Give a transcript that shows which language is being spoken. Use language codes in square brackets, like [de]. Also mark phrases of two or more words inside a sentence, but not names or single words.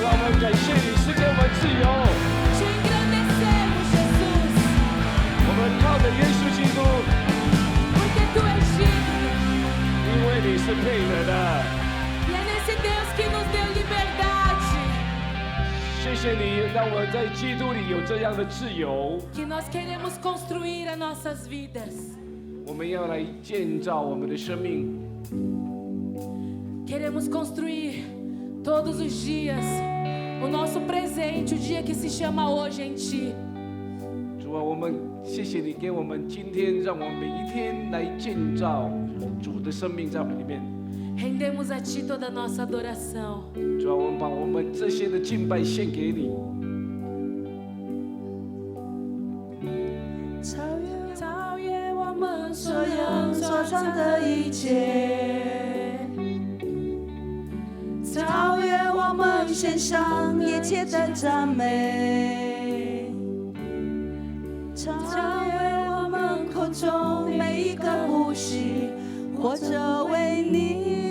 [zh] 感谢你赐给我们自由。 [pt] Te engrandecemos, Jesus, [zh] 我们靠着耶稣基督， [pt] porque Tu és digno. [zh] 因为你是配得的。 [pt] E é nesse Deus que nos deu liberdade [zh] 谢谢你让我在基督里有这样的自由。 [pt] que nós queremos construir as nossas vidas. [zh] 我们要来建造我们的生命， [pt] Queremos construir todos os dias o nosso presente, o dia que se chama hoje em Ti. [zh] 主啊，我们谢谢你给我们今天，让我们每一天来建造主的生命在我们里面。 [pt] Rendemos a Ti toda a nossa adoração. [zh] 主啊，我们把我们这些的敬拜献给你。超越我们所有所创的一切，超越我们献上一切的赞美，超越我们口中每一个呼吸，活着为你。